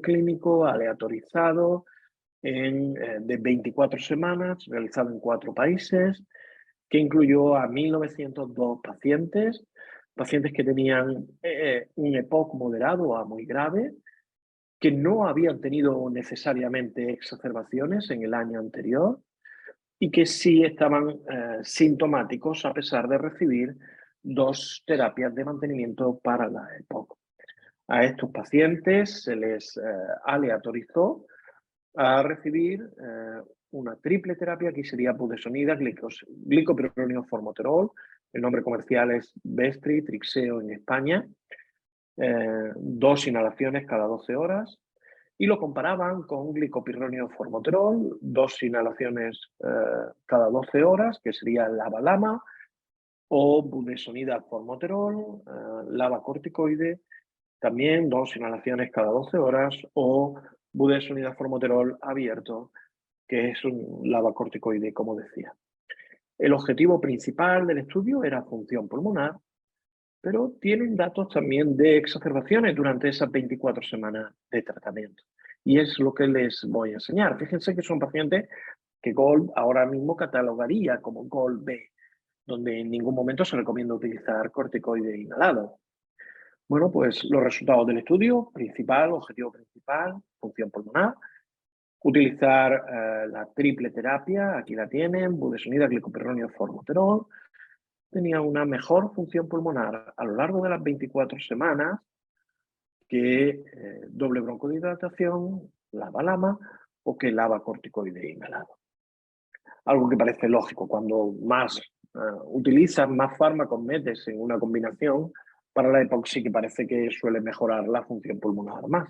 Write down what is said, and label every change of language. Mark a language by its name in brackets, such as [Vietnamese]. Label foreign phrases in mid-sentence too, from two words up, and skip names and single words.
[Spanish] clínico aleatorizado de 24 semanas, realizado en 4 países, que incluyó a 1.902 pacientes que tenían un EPOC moderado a muy grave, que no habían tenido necesariamente exacerbaciones en el año anterior y que sí estaban sintomáticos a pesar de recibir 2 terapias de mantenimiento para la EPOC. A estos pacientes se les aleatorizó a recibir una triple terapia, que sería budesonida, glicopironio formoterol, el nombre comercial es Bestri, Trixeo en España, 2 inhalaciones cada 12 horas, y lo comparaban con glicopironio formoterol, 2 inhalaciones cada 12 horas, que sería LABA-LAMA, o budesonida formoterol, lavacorticoide, también 2 inhalaciones cada 12 horas, o budesonida formoterol abierto, que es un lavacorticoide, como decía. El objetivo principal del estudio era función pulmonar, pero tienen datos también de exacerbaciones durante esas 24 semanas de tratamiento. Y es lo que les voy a enseñar. Fíjense que son pacientes que GOLD ahora mismo catalogaría como GOLD B, donde en ningún momento se recomienda utilizar corticoide inhalado. Bueno, pues los resultados del estudio, objetivo principal, función pulmonar, utilizar la triple terapia, aquí la tienen, budesonida, glicopironio, formoterol, tenía una mejor función pulmonar a lo largo de las 24 semanas que doble broncodilatación, LABA-LAMA o que lavacorticoide inhalado. Algo que parece lógico, cuando más utilizas, más fármacos metes en una combinación, para la EPOC sí que parece que suele mejorar la función pulmonar más.